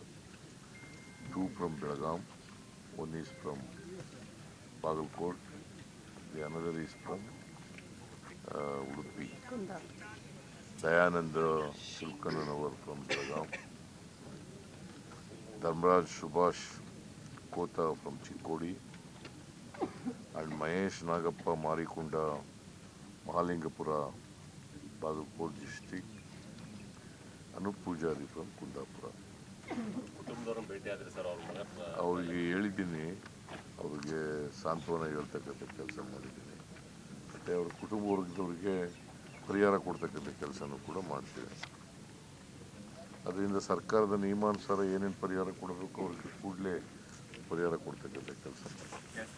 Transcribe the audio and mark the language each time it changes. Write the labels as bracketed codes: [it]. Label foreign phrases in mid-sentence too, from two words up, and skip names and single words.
[en] 2 from Belgaum, 1 is from Bagalkot, the another is from Udupi. Dayanand Tirukananavar from Belgaum, Dharmaraj Subhash Kota from Chikkodi, and Mahesh Nagappa Marikunda Mahalingapura Bagalkot district, Anup Pujari from Kundapura. [kn] ಅವ್ರಿಗೆ ಹೇಳಿದ್ದೀನಿ, ಅವ್ರಿಗೆ ಸಾಂತ್ವನ ಹೇಳ್ತಕ್ಕಂಥ ಕೆಲಸ ಮಾಡಿದ್ದೀನಿ. ಮತ್ತು ಅವ್ರ ಕುಟುಂಬ ವರ್ಗದವ್ರಿಗೆ ಪರಿಹಾರ ಕೊಡ್ತಕ್ಕಂಥ ಕೆಲಸನೂ ಕೂಡ ಮಾಡ್ತೀವಿ. ಅದರಿಂದ ಸರ್ಕಾರದ ನಿಯಮಾನುಸಾರ ಏನೇನು ಪರಿಹಾರ ಕೊಡಬೇಕು ಅವ್ರಿಗೆ ಕೂಡಲೇ ಪರಿಹಾರ ಕೊಡ್ತಕ್ಕಂಥ ಕೆಲಸ.